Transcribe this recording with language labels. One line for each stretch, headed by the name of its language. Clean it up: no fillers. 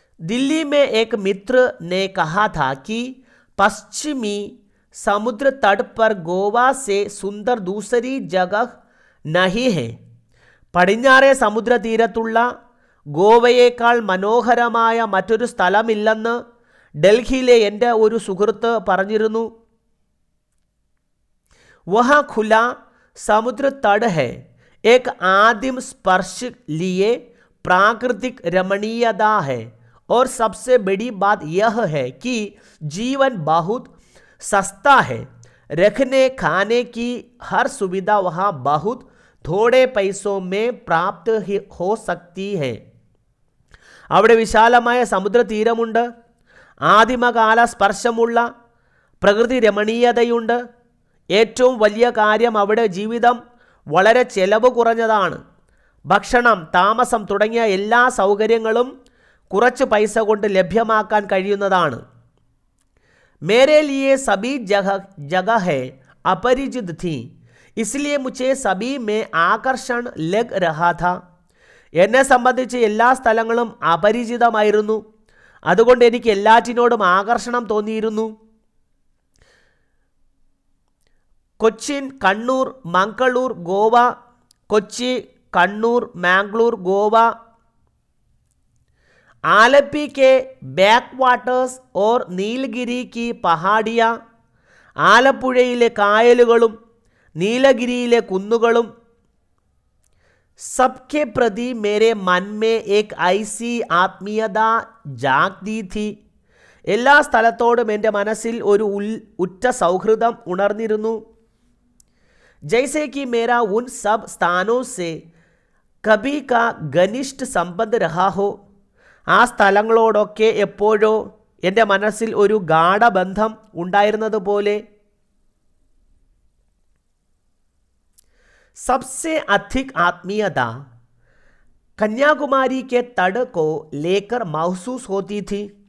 Hindi: दिल्ली में एक मित्र ने कहा था कि पश्चिमी समुद्र तट पर गोवा से सुंदर दूसरी जगह नहीं है.
Malayalam: പടിഞ്ഞാറേ സമുദ്രതീരത്തുള്ള ഗോവയേക്കാൾ മനോഹരമായ മറ്റൊരു സ്ഥലമില്ലെന്ന് ഡൽഹിയിലെ എൻ്റെ ഒരു സുഹൃത്ത് പറഞ്ഞിരുന്നു.
Hindi: वहाँ खुला समुद्र तट है. एक आदिम स्पर्श लिए प्राकृतिक रमणीयता है और सबसे बड़ी बात यह है कि जीवन बहुत सस्ता है. रखने खाने की हर सुविधा वहाँ बहुत थोड़े पैसों में प्राप्त हो सकती है.
Malayalam: അവിടെ വിശാലമായ സമുദ്രതീരമുണ്ട്, ആദിമകാല സ്പർശമുള്ള പ്രകൃതി രമണീയതയുണ്ട്. ഏറ്റവും വലിയ കാര്യം അവിടെ ജീവിതം വളരെ ചെലവ് കുറഞ്ഞതാണ്. ഭക്ഷണം, താമസം തുടങ്ങിയ എല്ലാ സൗകര്യങ്ങളും കുറച്ച് പൈസ കൊണ്ട് ലഭ്യമാക്കാൻ കഴിയുന്നതാണ്.
Hindi: मेरे लिए सभी जगह है अपरिचित थी, इसलिए मुझे सभी में आकर्षण लग रहा था.
Malayalam: എന്നെ സംബന്ധിച്ച് എല്ലാ സ്ഥലങ്ങളും അപരിചിതമായിരുന്നു, അതുകൊണ്ട് എനിക്ക് എല്ലാറ്റിനോടും ആകർഷണം തോന്നിയിരുന്നു. കൊച്ചിൻ, കണ്ണൂർ, മംഗളൂർ, ഗോവ, കൊച്ചി,
Hindi: कन्नूर, मैंगलोर, गोवा, आलपी के बैकवाटर्स और नीलगिरी की पहाड़ियाँ,
Malayalam: ആലപ്പുഴയിലെ കായലുകളും നീലഗിരിയിലെ കുന്നുകളും,
Hindi: सबके प्रति मेरे मन में एक ऐसी ആത്മീയത ജാഗ്തി थी.
Malayalam: എല്ലാ സ്ഥലത്തോടും എൻ്റെ മനസ്സിൽ ഒരു ഉറ്റ സൗഹൃദം ഉണർന്നിരുന്നു.
Hindi: जैसे कि मेरा उन सब स्थानों से कभी का घनिष्ठ संबंध रहा हो.
Malayalam: ആ സ്ഥലങ്ങളോടൊക്കെ എപ്പോഴോ എൻ്റെ മനസ്സിൽ ഒരു ഗാഢബന്ധം ഉണ്ടായിരുന്നത് പോലെ.
Hindi: सबसे अधिक आत्मीयता कन्याकुमारी के तट को लेकर महसूस होती थी.